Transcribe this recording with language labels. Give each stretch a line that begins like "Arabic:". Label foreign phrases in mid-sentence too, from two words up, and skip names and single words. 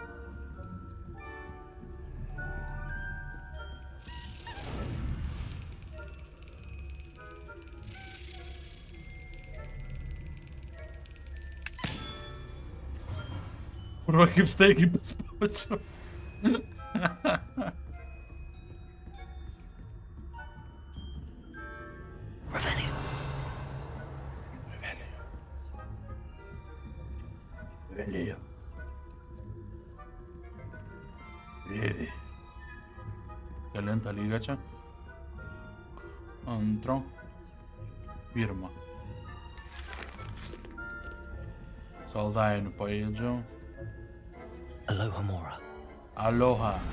Lithuanian: Kurva, kaip staigiai paspaudžiau. Revelio. Revelio. Vedi. Kelintą lygą čia? Antro. Pirmą. Saldainių paėdžiau. Aloha Mora. Aloha.